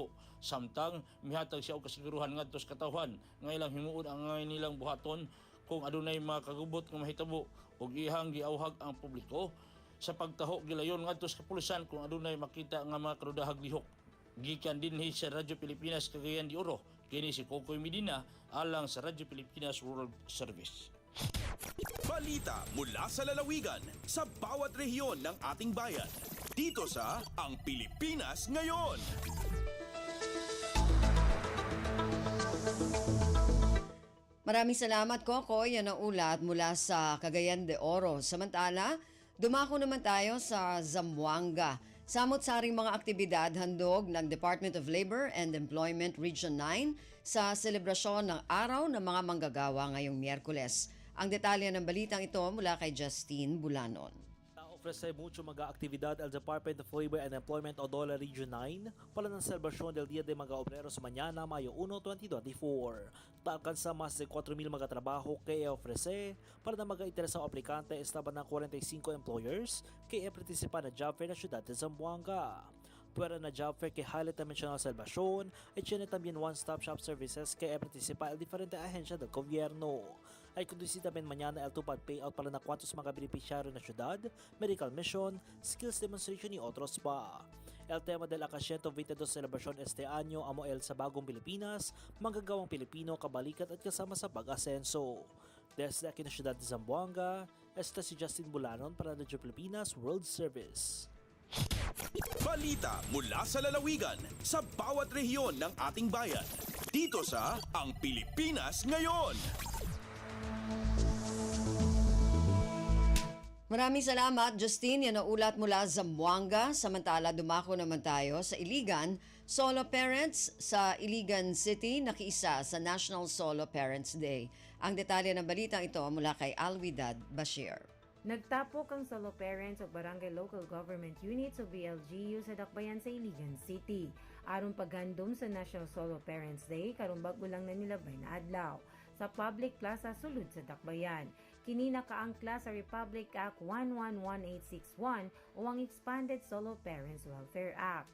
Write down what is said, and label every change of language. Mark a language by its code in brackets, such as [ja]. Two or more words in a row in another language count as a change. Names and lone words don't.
[ceb] Samtang mihatag siya og kasiguruhan ngadto sa katawhan nga ilang himuon ang nilang buhaton kung adunay mga kagubot nga mahitabo ug ihang giawhag ang publiko sa pagtaho gilayon ngadto sa kapulisan kung adunay makita nga mga karudahag lihok. Gikan dinhi sa Radyo Pilipinas Cagayan de Oro, kini si Kokoy Medina alang sa Radyo Pilipinas World Service. [tl] Balita mula sa lalawigan sa bawat rehiyon ng ating bayan. Dito sa Ang Pilipinas Ngayon. Maraming salamat, Kokoy. Yan ang ulat mula sa Cagayan de Oro. Samantala, dumako naman tayo sa Zamboanga. Samot-saring mga aktibidad handog ng Department of Labor and Employment Region 9 sa selebrasyon ng Araw ng mga Manggagawa ngayong Miyerkules. Ang detalye ng balitang ito mula kay Justine Bulanon. [cbk] Ofrece mucho mga aktibidad al Department of Labor and Employment o DOLA Region 9 para ng selebrasyon del Día de Mga Obreros mañana, Mayo 1, 2024. Alcanza más de 4,000 mga trabaho que ofrece para na mga interesang aplikante estaban ng 45 employers que participan na [en] job fair [cbk] na siyudad de Zamboanga. puwera na [en] job fair [cbk] kay highlight naman sa Salvacion ay tiene también [en] one-stop shop services [cbk] kay participa el diferente ahensya del gobyerno. Ay conducir también mañana el tupad payout para na kwantos mga beneficiaryo na syudad, [en] medical mission, skills demonstration [cbk] y otros pa. El tema del 122 celebration este año amo el [tl] sa bagong Pilipinas, manggagawang Pilipino kabalikat at kasama sa pag-asenso. [cbk] Desde aquí na syudad de Zamboanga, esta si Justin Bulanon para Radyo Pilipinas World Service. [tl] Balita mula sa lalawigan sa bawat rehiyon ng ating bayan. Dito sa Ang Pilipinas Ngayon. Maraming salamat, Justin. Yan ang ulat mula Zamboanga. Samantala, dumako naman tayo sa Iligan. [en] Solo parents [tl] sa Iligan City nakiisa sa National Solo Parents Day. Ang detalye ng balitang ito mula kay Alwidad Bashir. [ceb] Nagtapok ang [en] solo parents [ceb] o [en] barangay local government units [ceb] o BLGU sa Dakbayan sa Iligan City. Aron paghandom sa National Solo Parents Day, karong bago lang na nilabay na adlaw sa Public Plaza sulod sa Dakbayan. Kini nakaangkla sa Republic Act 111861 o ang Expanded Solo Parents Welfare Act.